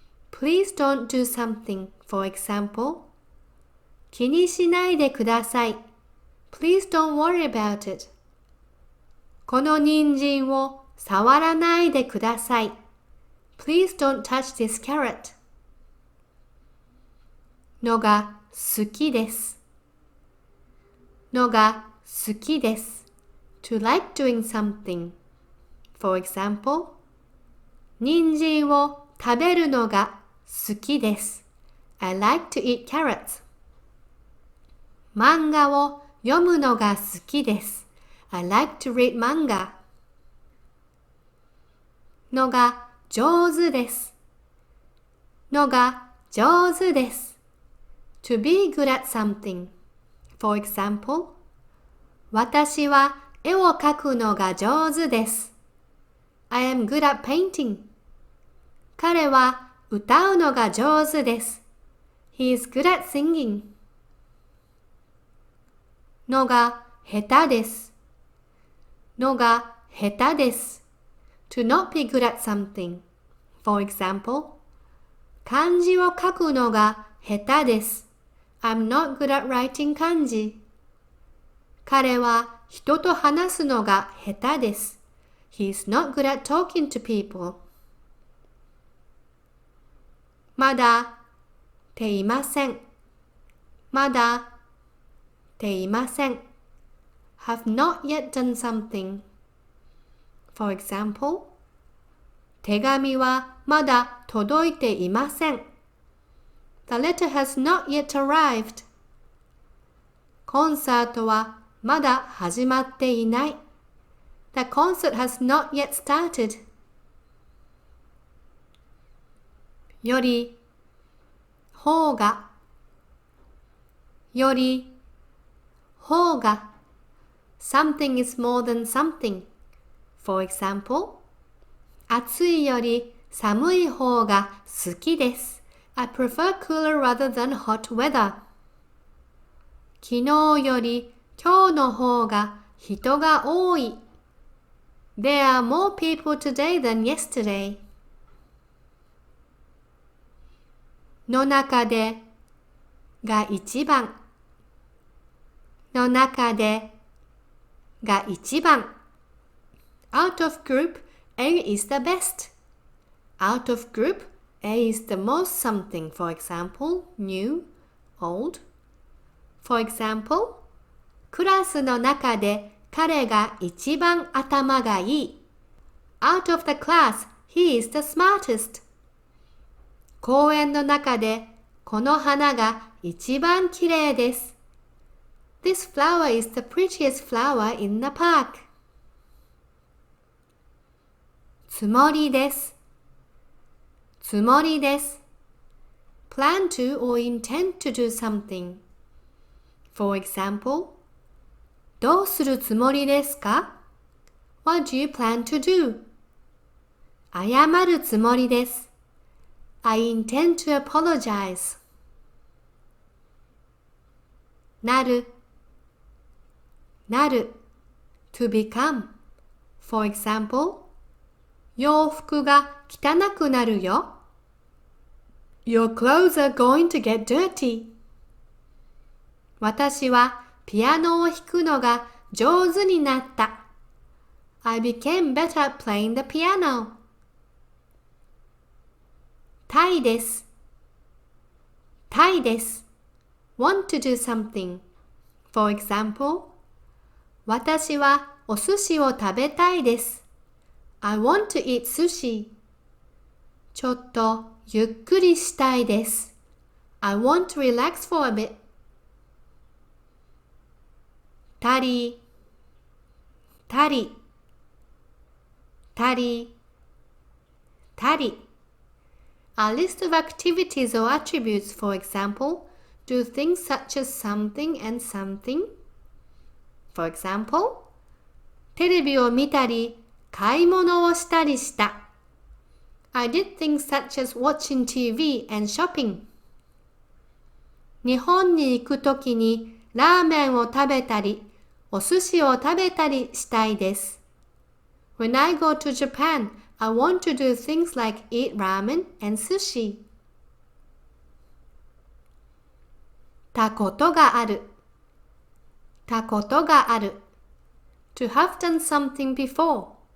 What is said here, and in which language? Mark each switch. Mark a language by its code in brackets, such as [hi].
[en] Please don't do something. For example, [ja] 気にしないでください。 [en] Please don't worry about it. [ja] この人参を触らないでください。 [en] Please don't touch this carrot. [ja] のが好きです。のが好きです。 [en] To like doing something. For example, [ja] 人参を食べるのが好きです。 [en] I like to eat carrots. [ja] 漫画を読むのが好きです。 [en] I like to read manga. [ja] のが上手です。のが上手です。 [en] To be good at something. For example, [ja] 私は絵を描くのが上手です。 [en] I am good at painting. [ja] 彼は歌うのが上手です。 [en] He is good at singing. [ja] のが下手です。のが下手です。 [en] To not be good at something. For example, [ja] 漢字を書くのが下手です。 [en] I'm not good at writing 漢字。 [ja] 彼は人と話すのが下手です。 [en] He's not good at talking to people. [ja] まだっていません。まだっていません。 [en] Have not yet done something. For example, [ja] 手紙はまだ届いていません。 [en] The letter has not yet arrived. [ja] コンサートはまだ始まっていない。 [en] The concert has not yet started. [ja] より、方が、より、方が。 [en] Something is more than something. For example, [ja] 暑いより寒い方が好きです。 [en] I prefer cooler rather than hot weather. [ja] 昨日より今日の方が人が多い。 [en] There are more people today than yesterday. [ja] の中でが一番。の中でが一番。 [en] Out of group, A is the best. Out of group, A is the most something. For example, new, old. For example, [ja] クラスの中で彼が一番頭がいい。 [en] Out of the class, he is the smartest. [ja] 公園の中でこの花が一番きれいです。 [en] This flower is the prettiest flower in the park. [ja] つもりです。つもりです。 [en] Plan to or intend to do something. For example, [ja] どうするつもりですか? [en] What do you plan to do? [ja] 謝るつもりです。 [en] I intend to apologize. [ja] なる、なる。 [en] To become. For example, [ja] 洋服が汚くなるよ。 [en] Your clothes are going to get dirty. [ja] 私はピアノを弾くのが上手になった。 [en] I became better at playing the piano. [ja] たいです。たいです。 [en] Want to do something. For example, [ja] 私はお寿司を食べたいです。 [en] I want to eat sushi. [ja] ちょっとゆっくりしたいです。 [en] I want to relax for a bit. [ja] たり、たり、たり、たり。 [en] A list of activities or attributes, for example, do things such as something and something. For example, [ja] テレビを見たり、買い物をしたりした。 [en] I did things such as watching TV and shopping. [ja] 日本に行くときにラーメンを食べたり、お寿司を食べたりしたいです。 [en] When I go to Japan, I want to do things like eat ramen and sushi. [ja] たことがある。たことがある。 [en] To have done something before.